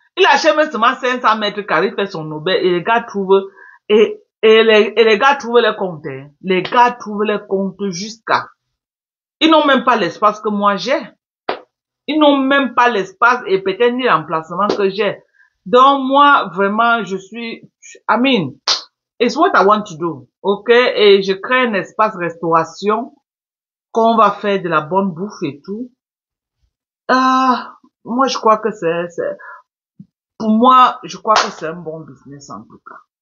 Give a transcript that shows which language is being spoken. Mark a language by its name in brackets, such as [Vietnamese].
[French] Il achète même seulement 500 mètres carrés, il fait son auberge, et les gars trouvent, et les gars trouvent les comptes, hein. Les gars trouvent les comptes jusqu'à. Ils n'ont même pas l'espace que moi j'ai. Ils n'ont même pas l'espace et peut-être ni l'emplacement que j'ai. Donc moi, vraiment, je suis, [English] I mean, it's what I want to do. Ok? [French] Et je crée un espace restauration qu'on va faire de la bonne bouffe et tout. Ah, moi, je crois que pour moi, je crois que c'est un bon business en tout cas.